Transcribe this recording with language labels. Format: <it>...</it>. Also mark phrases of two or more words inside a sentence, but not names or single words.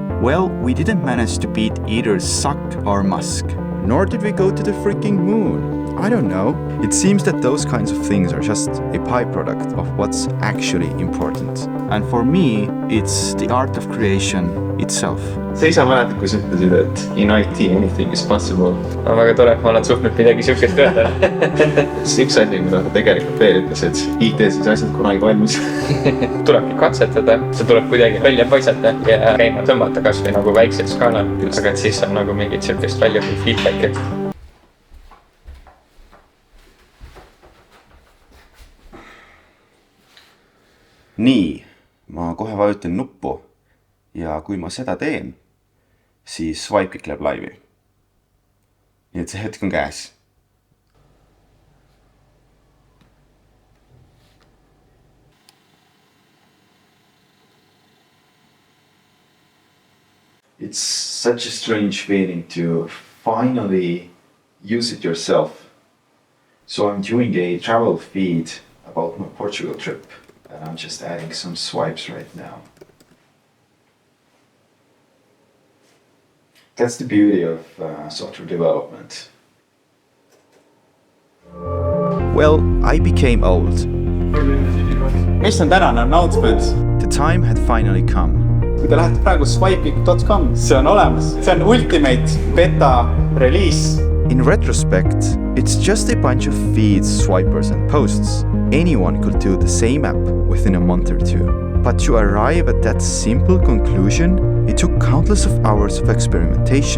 <en>Well, we didn't manage to beat either Zuck or Musk. Nor did we go to the freaking moon. I don't know. It seems that those kinds of things are just a byproduct of what's actually important. And for me, it's the art of creation itself.</en> <et>sa ise mäletad, kui sa ütlesid, et</et> <en>in IT anything is possible?</en> <et>On väga tore, et ma olen suutnud midagi siukest öelda. See üks asi, mida ta tegelikult veel ütles, et IT-s ei saa asjad kunagi valmis. Tulebki katsetada, see tuleb kuidagi välja paisata ja käima tõmmata kasvõi nagu väiksel skaalal. Aga et siis on nagu mingit siukest välja kui feedbacki. Nii, ma kohe vajutan nuppu ja kui ma seda teen, siis swipe kõik läheb laivi. Nii et see hetk on käes.</et> <en>It's such a strange feeling to finally use it yourself. So I'm doing a travel feed about my Portugal trip. And I'm just adding some swipes right now. That's the beauty of software development. Well, I became old.</en> <et>Mis on tänane announcement?</et> <en>The time had finally come.</en> <et>Kui te lähete praegu swipeik.com, see on olemas. See on</et> <en>ultimate beta release. In retrospect, it's just a bunch of feeds, swipers and posts. Anyone could do the same app within a month or two. But to arrive at that simple conclusion, it took countless of hours of experimentation.</en>